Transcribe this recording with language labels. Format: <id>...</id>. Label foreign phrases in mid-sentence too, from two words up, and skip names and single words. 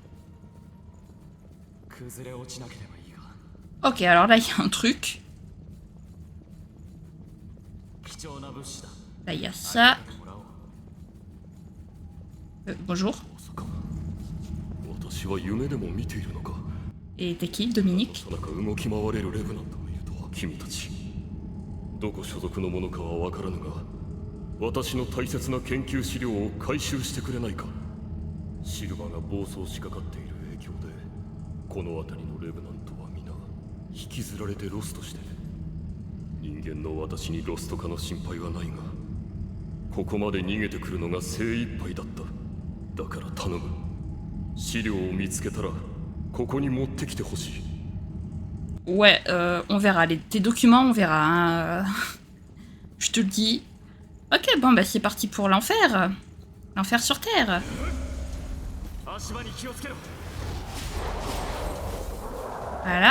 <fr>Ok, alors là, il y a un truc. Là, il y a ça. Bonjour. Et t'es qui, Dominique?</fr> <ja>どこ所属のものかは分からぬが、私の大切な研究資料を回収してくれないか。シルバが暴走しかかっている影響で、この辺りのレブナントは皆引きずられてロストして、人間の私にロスト化の心配はないが、ここまで逃げてくるのが精一杯だった。だから頼む。資料を見つけたら、ここに持ってきてほしい。</ja> <fr>Ouais, on verra. Tes documents, on verra. Hein. Je te le dis. Ok, bon, bah c'est parti pour l'enfer. L'enfer sur Terre. Voilà.</fr>